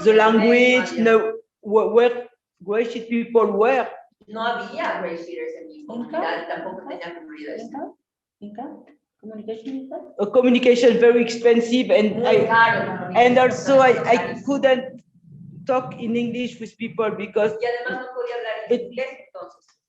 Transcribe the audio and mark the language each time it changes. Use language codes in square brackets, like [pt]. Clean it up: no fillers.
[en] the language, no, where GreySheet people were. [es] No había GreySheeters en mi comunidad, tampoco tenía comunidades. [en] Communication very expensive, and also I couldn't talk in English with people because. [es] Y además no podía hablar en inglés entonces.